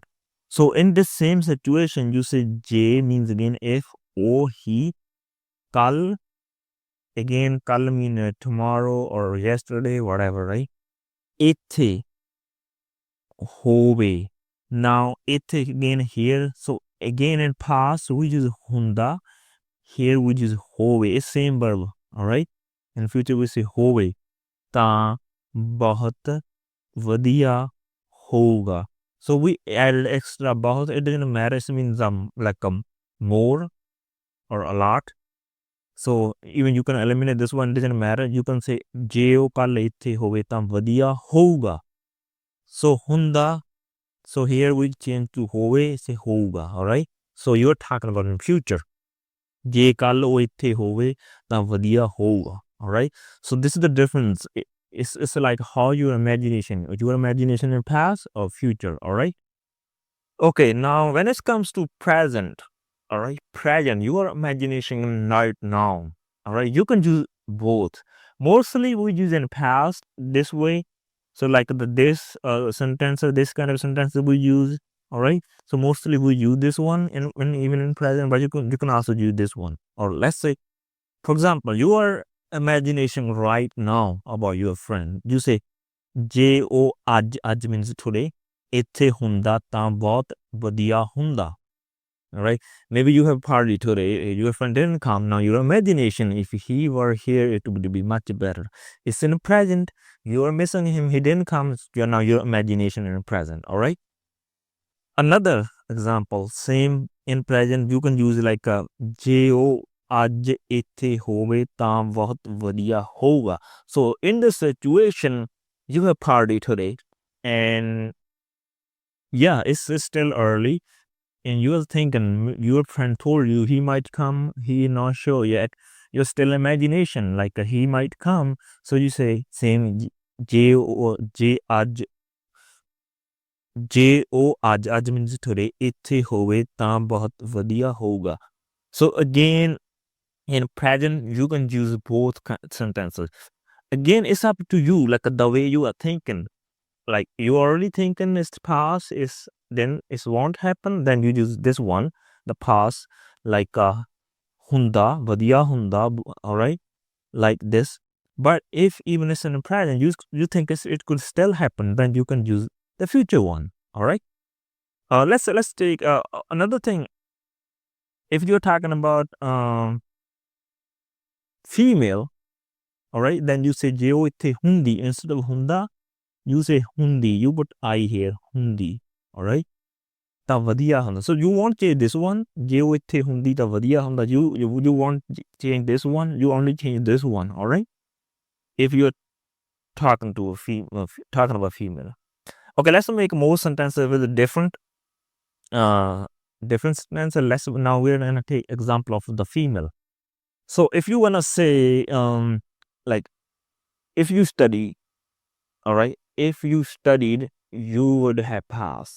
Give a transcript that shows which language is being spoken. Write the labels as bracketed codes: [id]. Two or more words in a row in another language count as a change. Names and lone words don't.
[en] So in this same situation, you say J means again if, [pa] ਉਹ ਹੈ, [en] kal, again kal mean tomorrow or yesterday, whatever, right? [pa] ਇੱਥੇ, ਹੋਵੇ. [en] Now ithe again here. So again in past we use hunda. Here we use hove. It's same verb, all right? In future we say [pa] ਹੋਵੇ. ਤਾਂ ਬਹੁਤ ਵਧੀਆ ਹੋਗਾ. [en] So we added extra bahut. It doesn't matter. It means like more or a lot. So even you can eliminate this one. It doesn't matter. You can say [pa] ਜੇ ਉਹ ਕੱਲ੍ਹ ਇੱਥੇ ਹੋਵੇ ਤਾਂ ਵਧੀਆ ਹੋਗਾ. [en] So hunda. So here we change to hove. Say hoga. All right. So you're talking about in future. [pa] ਜੇ ਕੱਲ੍ਹ ਉਹ ਇੱਥੇ ਹੋਵੇ ਤਾਂ ਵਧੀਆ ਹੋਗਾ. [en] All right. So this is the difference. It's like how your imagination in past or future. All right. Okay. Now when it comes to present, all right, present, your imagination right now. All right. You can use both. Mostly we use in past this way. So like this sentence or this kind of sentence that we use. All right. So mostly we use this one in even in present, but you can also use this one. Or let's say, for example, your imagination right now about your friend. You say [pa] ਜੇ ਉਹ ਅੱਜ [en] means today. [pa] ਇੱਥੇ ਹੁੰਦਾ ਤਾਂ ਬਹੁਤ ਵਧੀਆ ਹੁੰਦਾ. [en] All right. Maybe you have party today. Your friend didn't come. Now your imagination, if he were here, it would be much better. It's in the present. You are missing him. He didn't come. You're now your imagination in the present. All right. Another example, same in present. You can use like a [pa] ਜੋ ਅੱਜ ਇੱਥੇ ਹੋਵੇ ਤਾਂ ਬਹੁਤ ਵਧੀਆ ਹੋਊਗਾ. [en] So in this situation, you have party today, and Yeah, it's still early, and you're thinking your friend told you he might come, he not sure yet. You're still imagination, like he might come. So you say same [pa] ਜੇ ਉਹ ਜੇ ਅੱਜ ਜੇ ਉਹ ਅੱਜ [en] means today [pa] ਇੱਥੇ ਹੋਵੇ ਤਾਂ ਬਹੁਤ ਵਧੀਆ ਹੋਊਗਾ. [en] So again, in present you can use both sentences. Again, it's up to you, like the way you are thinking. Like you already thinking it's past, is then it won't happen, then you use this one, the past, like [pa] ਹੁੰਦਾ ਵਧੀਆ ਹੁੰਦਾ, [en] all right, like this. But if even it's in the present, you think it could still happen, then you can use the future one. All right. Let's take another thing. If you're talking about female, all right, then you say [pa] ਜੇ ਉਹ ਇੱਥੇ ਹੁੰਦੀ [en] instead of hunda. You say hundi. You put I here, hundi. All right. [pa] ਤਾਂ ਵਧੀਆ ਹੁੰਦਾ. [en] So you won't change this one. [pa] ਜੇ ਉਹ ਇੱਥੇ ਹੁੰਦੀ ਤਾਂ ਵਧੀਆ ਹੁੰਦਾ. [en] You won't change this one. You only change this one. All right. If you're talking to a female, talking about female. Okay, let's make more sentences with a different sentences. Now we're gonna take example of the female. So if you wanna say like if you study, all right, if you studied, you would have passed.